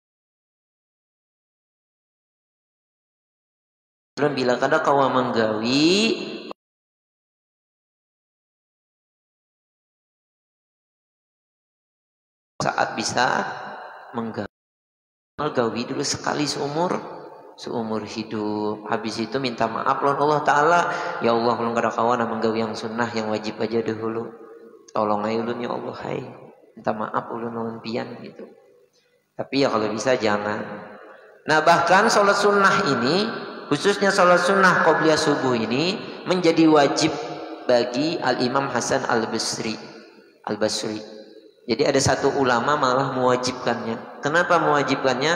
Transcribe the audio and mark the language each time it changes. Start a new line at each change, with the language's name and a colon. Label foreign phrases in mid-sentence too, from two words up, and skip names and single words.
Banjar: Bila kada kawa menggawi saat bisa menggawi dulu sekali seumur hidup. Habis itu minta maaf lawan Allah Ta'ala, ya Allah ulun kada kawa menggawi yang sunnah, yang wajib aja dahulu, tolong aja ulun ya Allah, hai minta maaf ulun lawan pian gitu.
Indonesian: Tapi ya kalau bisa jangan. Nah bahkan sholat sunnah ini, khususnya sholat sunnah qobliyah subuh ini menjadi wajib bagi Al-Imam Hasan Al-Basri. Jadi ada satu ulama malah mewajibkannya. Kenapa mewajibkannya?